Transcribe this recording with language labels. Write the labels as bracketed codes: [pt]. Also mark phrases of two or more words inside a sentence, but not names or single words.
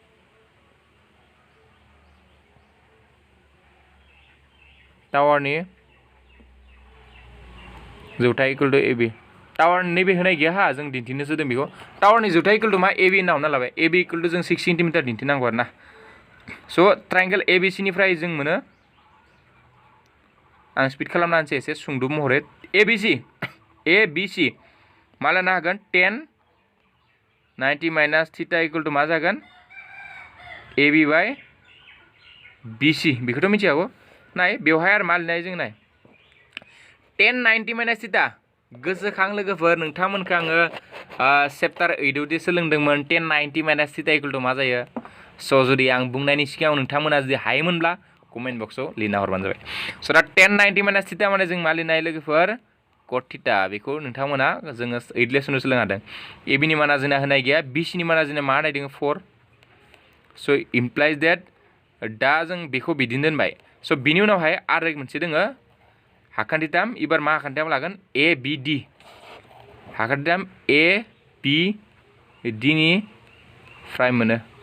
[brx] टावारनि जौथाय [en] equal to [brx] ए बी टावार नैबे होनाय गैया हा जों दिन्थिनोसो दों बेखौ टावारनि जौथाय [en] equal to [brx] मा ए बी होनना हमना लाबाय ए बी [en] equal to [brx] जों 6 सेन्टिमिटार दिन्थिनांगौ आरो ना स' ट्रायंगल ए बी सी निफ्राय जों मोनो आं स्पिड खालामना होनोसै एसे सुंद' महरै ए बी सी मा लानो हागोन 10 90 [en] minus theta equal to [brx] मा जागोन ए बी बाय बी सी बेखौथ' मिथिखागौ नाय बेवहाय आरो मा लिरनाय जों नाय 10 90 [en] minus theta [brx] गोसोखां लोगोफोर नोंथांमोनखौ आङो चेप्टार 8 आवदि सोलोंदोंमोन 10 90 [en] minus theta equal to [brx] मा जायो स' जुदि आं बुंनायनि सिगाङाव नोंथांमोना जुदि हायोमोनब्ला कमेन्ट बक्सआव लिरना हरबानो जाबाय स' दा 10 90 [en] minus theta [brx] माने जों मा लिरनाय लोगोफोर कट थीटा बेखौ नोंथांमोना जोङो 8 लेसनाव सोलोंदों ए बी नि माना जोंना होनाय गैया बी सी नि माना जोंना मा होनाय दङ 4 [en] so implies that the [brx] जों बेखौ बिदिनो दोनबाय स' बिनि उनावहाय आरो मोनसे दोङो हाखान्थिथाम एबार मा हाखान्थिथाम लागोन ए बि डि हाखान्थिथाम ए बि डि निफ्राय मोनो